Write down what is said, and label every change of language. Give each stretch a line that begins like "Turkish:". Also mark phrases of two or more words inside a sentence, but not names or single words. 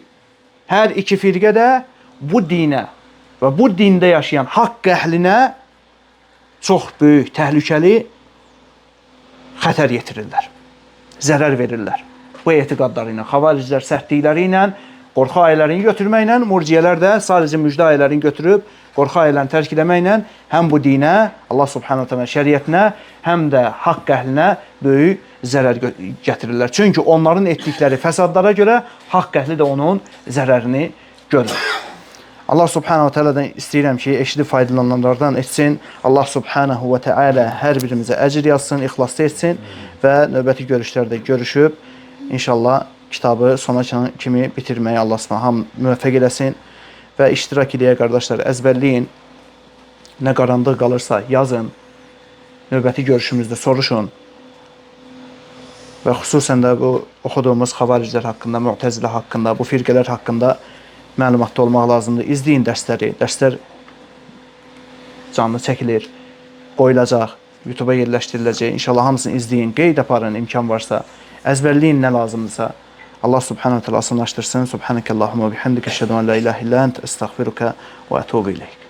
Azerbaijani: Hər iki firqə də bu dinə və bu dində yaşayan haqq əhlinə çox böyük, təhlükəli xətər yetirirlər, zərər verirlər. Bu etiqadları ilə, xavariclər sərtlikləri ilə, qorxu ayələrini götürməklə, murciyələr də sadəcə müjdə ayələrini götürüb, qorxu ayələrini tərk eləməklə həm bu dinə, Allah
Arabic: سبحانه وتعالى
Azerbaijani: şəriətinə, həm də haqq əhlinə böyük zərər gətirirlər. Çünki onların etdikləri fəsadlara görə haqq əhli də onun zərərini görür. Allah
Arabic: سبحانه و
Azerbaijani: ta'aladan istəyirəm ki, eşidib faydalananlardan etsin. Allah
Arabic: سبحانه وتعالى
Azerbaijani: hər birimizə əcr yazsın, ixlaslı etsin və növbəti görüşlərdə görüşüb İnşallah kitabı sona kimi bitirməyə Allah subhanahu müvəffəq eləsin və iştirak edən qardaşlar əzbərləyin. Nə qarandıq qalırsa yazın. Növbəti görüşümüzdə soruşun. Və xüsusən də bu oxuduğumuz xavariclər haqqında, mu'təzilə haqqında, bu firqələr haqqında məlumatda olmaq lazımdır. İzləyin dərsləri. Dərslər canlı çəkilir, qoyulacaq, YouTube-a yerləşdiriləcək. İnşallah hamısını izləyin, qeyd aparın imkan varsa. Əzbərləyin nə lazımdırsa. Allah
Arabic: سبحانه وتعالى
Azerbaijani: asanlaşdırsın.
Arabic: سبحانك اللهم وبحمدك أشهد أن لا إله إلا أنت أستغفرك وأتوب إليك.